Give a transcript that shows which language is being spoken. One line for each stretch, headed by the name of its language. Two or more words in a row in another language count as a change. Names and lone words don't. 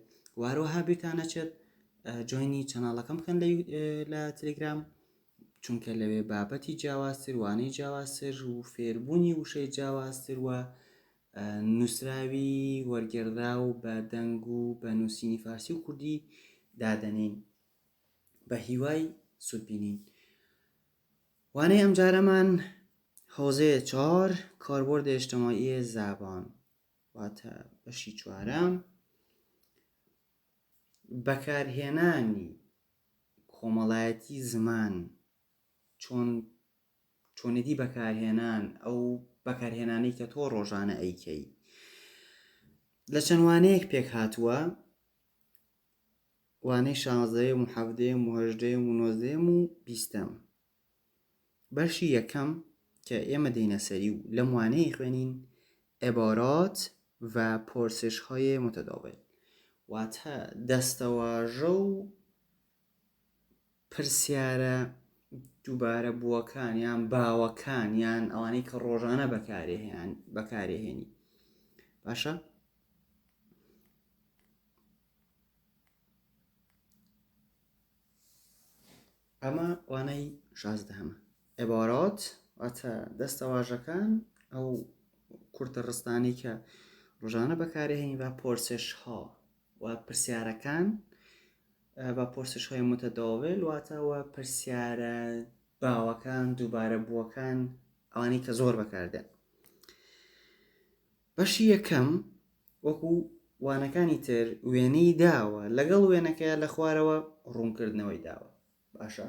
Central Kurdish: واروەها بیرتان نەچێت جۆینی چەناڵەکەم بکەن لە تەلێگرام چونکە لەوێ بابەتی جیاوازتر، وانەی جیاوازتر و فێربوونی وشەی جیاوازتر و نووسراوی وەرگێڕرا و بە دەنگ و بە نووسینی فارسی و کوردی دادەنین بە هیوای سودبینین. وانەی ئەم جارەمان حوزەیە 4
Persian: کاربرد اجتماعی زبان
Central Kurdish: واتە بەشی 4ەم بەکارهێنانی کۆمەڵایەتی زمان، چۆنێتی بەکارهێنان ئەو بەکارهێنانەی کە تۆ ڕۆژانە ئەیکەی. لە چەند وانەیەک پێک هاتووە، وانەی 16ەم و 17ەم و 18ەم و 19ەم و 20ەم. بەشی یەکەم کە ئێمە دێنە سەری و لەم وانەیە خوێنین
Persian: عبارات و پرسش‌های متداول،
Central Kurdish: واتە دەستەواژە و پرسیارە دووبارە بووەکان یان باوەکان یان ئەوانەی کە ڕۆژانە بەکارهێنی. باشە؟ ئەمە وانەی 16ەمە. عبارات واتە دەستەواژەکان ئەو کورتە ڕستانی کە ڕۆژانە بەکارهێنی و پرسش‌ها و پرسیارەکان بە
Persian: پرسش‌های متداول
Central Kurdish: واتەوە پرسیارە باوەکان دووبارە بووەکان ئەوانەی کە زۆر بەکاردێن. بەشی یەکەم وەکو وانەکانی تر وێنەی داوە، لەگەڵ وێنەکەیە لە خوارەوە ڕوونکردنەوەی داوە. باشە؟